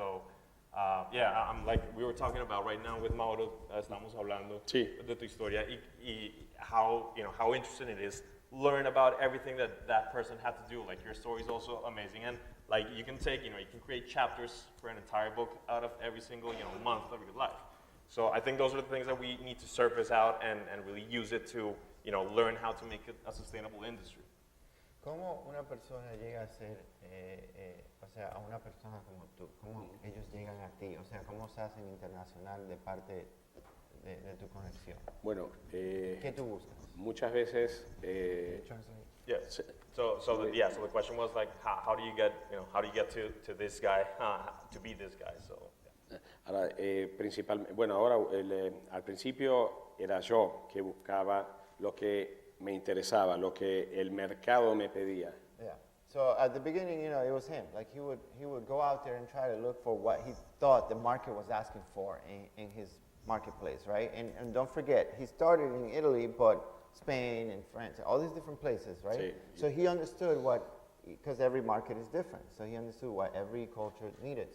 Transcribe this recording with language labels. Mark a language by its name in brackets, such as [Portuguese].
[English] So, I'm like, we were talking about right now with Mauro, [Spanish] estamos hablando de tu historia y [English] how, how interesting it is, learn about everything that person had to do. Like, your story is also amazing. And like, you can take, you can create chapters for an entire book out of every single, month of your life. So I think those are the things that we need to surface out and really use it to, learn how to make it a sustainable industry. [Spanish] ¿Cómo una persona llega a ser, o sea, a una persona como tú? ¿Cómo ellos llegan a ti? O sea, ¿cómo se hacen internacional de parte de tu conexión? Bueno, ¿Qué tú buscas? muchas veces... [English] Yes. So the question was like, how do you get to this guy, to be this guy? So. Yeah. [Spanish] Ahora, principalmente, bueno, ahora al principio era yo que buscaba lo que me interesaba, lo que el mercado me pedía. [English] Yeah. So at the beginning, it was him. Like he would go out there and try to look for what he thought the market was asking for in his marketplace, right? And don't forget, he started in Italy, but Spain and France, all these different places, right? [Spanish] Sí. [English] So he understood because every market is different. So he understood what every culture needed.